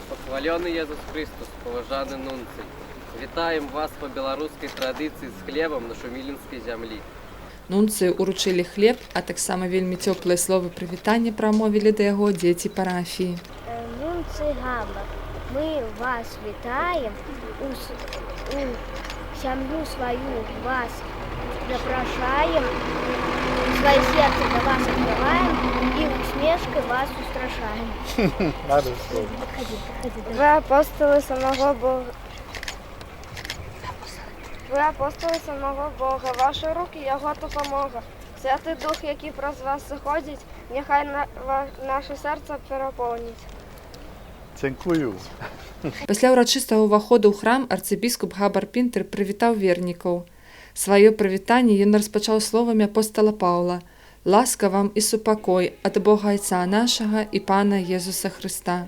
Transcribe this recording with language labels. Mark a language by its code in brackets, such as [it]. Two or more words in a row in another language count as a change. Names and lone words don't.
[uk] Хваленый Єсус Христос, поважаний нунций. Вітаємо вас по білоруській традиції з хлібом на Шумілінській землі. [be] Нунцыю уручылі хлеб, а таксама вельмі цёплыя словы прывітання прамовілі да яго дзеці парафіі. Нунцый Габар, мы вас вітаем, у сям'ю сваю вас запрашаем, [ru] свое сердце до вас открываем и усмешкой вас устрашаем. Вы апостолы самого Бога. [uk] Ви апостоли самого Бога, ваші руки – Його допомога. Святий Дух, який про вас заходить, нехай наше серце переповнить. [be] Дзякую. Пасля ўрачыстага ўваходу ў храм арцыбіскуп Габар Пінтер прывітаў вернікаў. Сваё прывітанне ён распачаў словамі апостола Паўла: «Ласка вам і супакой ад Бога Айца нашага і Пана Езуса Хрыста».